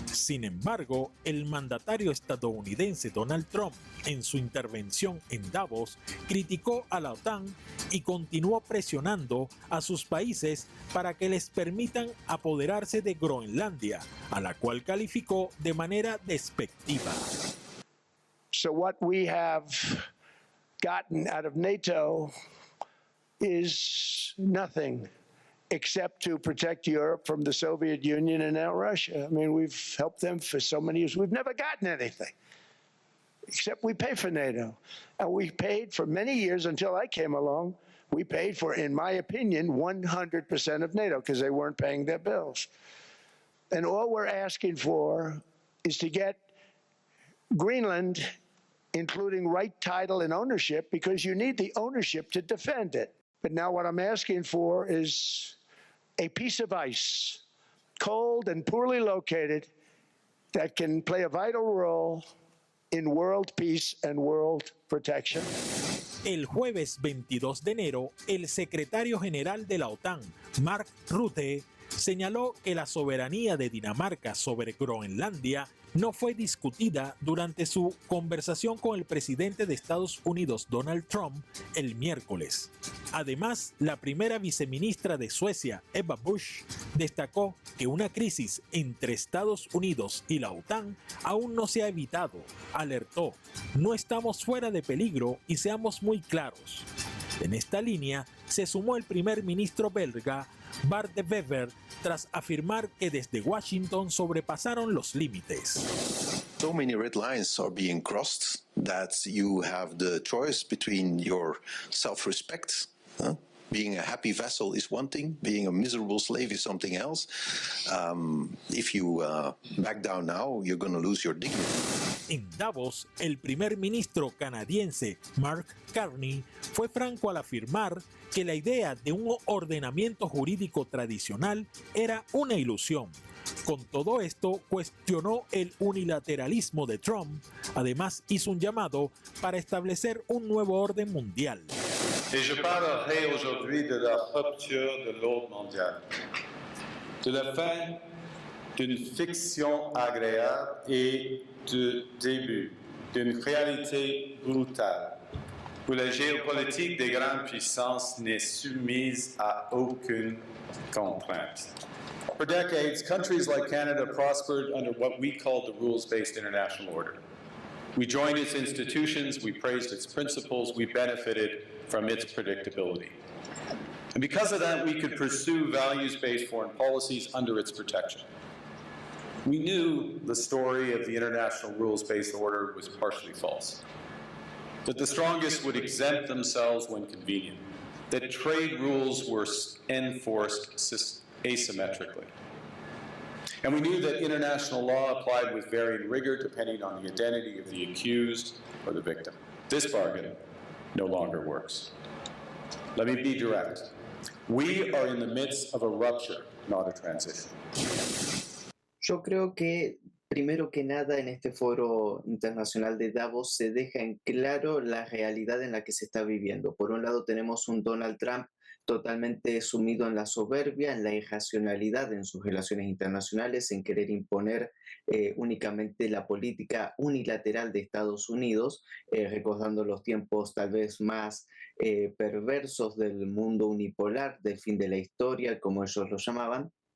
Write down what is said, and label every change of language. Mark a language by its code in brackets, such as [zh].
[es] Sin embargo, el mandatario estadounidense Donald Trump, en su intervención en Davos, criticó a la OTAN y continuó presionando a sus países para que les permitan apoderarse de Groenlandia, a la cual calificó de manera despectiva. [en] So what we have gotten out of NATO is nothing except to protect Europe from the Soviet Union and now Russia. I mean, we've helped them for so many years. We've never gotten anything, except we pay for NATO. And we paid for many years until I came along We paid for, in my opinion, 100% of NATO because they weren't paying their bills. And all we're asking for is to get Greenland, including right title and ownership, because you need the ownership to defend it. But now what I'm asking for is a piece of ice, cold and poorly located, that can play a vital role in world peace and world protection. [es] El jueves 22 de enero, el secretario general de la OTAN, Mark Rutte, señaló que la soberanía de Dinamarca sobre Groenlandia no fue discutida durante su conversación con el presidente de Estados Unidos, Donald Trump, el miércoles. Además, la primera viceministra de Suecia, Ebba Busch, destacó que una crisis entre Estados Unidos y la OTAN aún no se ha evitado. Alertó: no estamos fuera de peligro y seamos muy claros. En esta línea se sumó el primer ministro belga, Bart De Wever, tras afirmar que desde Washington sobrepasaron los límites. [en] So many red lines are being crossed that you have the choice between your self-respect. Being a happy vassal is one thing, being a miserable slave is something else. If you back down now, you're going to lose your dignity. [es] En Davos, el primer ministro canadiense Mark Carney fue franco al afirmar que la idea de un ordenamiento jurídico tradicional era una ilusión. Con todo esto, cuestionó el unilateralismo de Trump. Además, hizo un llamado para establecer un nuevo orden mundial. [fr] Et je parlerai aujourd'hui de la rupture de l'ordre mondial, de la fin d'une fiction agréable et du début d'une réalité brutale, où la géopolitique des grandes puissances n'est soumise à aucune contrainte. [en] For decades, countries like Canada prospered under what we called the rules-based international order. We joined its institutions, we praised its principles, we benefited from its predictability. And because of that, we could pursue values-based foreign policies under its protection. We knew the story of the international rules-based order was partially false, that the strongest would exempt themselves when convenient, that trade rules were enforced asymmetrically. And we knew that international law applied with varying rigor depending on the identity of the accused or the victim. This bargain no longer works. Let me be direct. We are in the midst of a rupture, not a transition. [es] Yo creo que, primero que nada, en este foro internacional de Davos se deja en claro la realidad en la que se está viviendo. Por un lado tenemos un Donald Trump totalmente sumido en la soberbia, en la irracionalidad en sus relaciones internacionales, en querer imponer únicamente la política unilateral de Estados Unidos, recordando los tiempos tal vez más perversos del mundo unipolar, del fin de la historia, como ellos lo llamaban.